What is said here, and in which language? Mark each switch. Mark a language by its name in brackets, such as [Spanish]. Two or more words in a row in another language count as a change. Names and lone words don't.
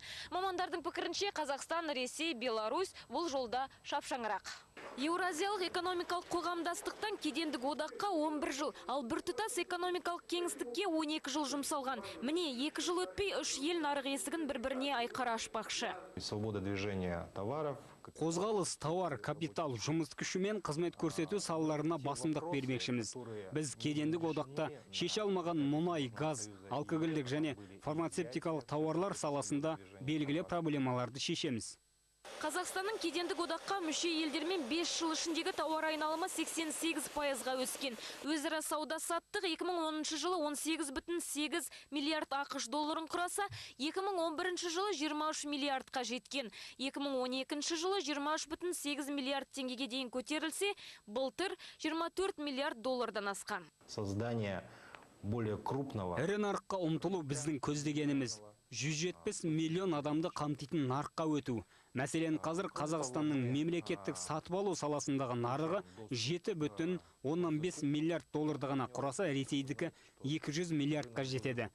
[Kazakh] Мамандардың пікірінше Қазақстан, Ресей, Беларусь бұл жолда шапшаңырақ. Еуразиялық экономикалық қоғамдастықтан кедендік одаққа 11 жыл, ал біртұтас экономикалық кеңістікке 12 жыл жұмсалған. Міне 2 жыл өтпей 3 ел нарық есігін бір-біріне айқара ашпақшы. [Russian] Свобода движения товаров. [Kazakh] Қозғалыс, тауар, капитал, жұмыс күші мен қызмет көрсету салаларына басымдық бермекшіміз. Біз кедендік одақта шеше алмаған мұнай, газ, алкогольдік және фармацевтикалық тауарлар саласында белгілі проблемаларды шешеміз. Қазақстанның кедендік одаққа мүше елдермен 5 жыл ішіндегі тауар айналымы 88%-ға өскен. Өзара сауда саттық 2010 жылы 18,8 миллиард ақш долларын құраса, 2011 жылы 23 миллиардқа жеткен. 2012 жылы 23,8 миллиард теңгеге дейін көтерілсе, былтыр 24 миллиард доллардан асқан. [Russian] Создание более крупного. [Kazakh] Ірі нарыққа ұмтылу біздің көздегеніміз. 170 миллион адамды қамтитын нарыққа өту. Мәселен, қазір Қазақстанның мемлекеттік сатып алу саласындағы нарығы 7,15 миллиард долларды ғана құраса, Ресейдікі 200 миллиардқа жетеді.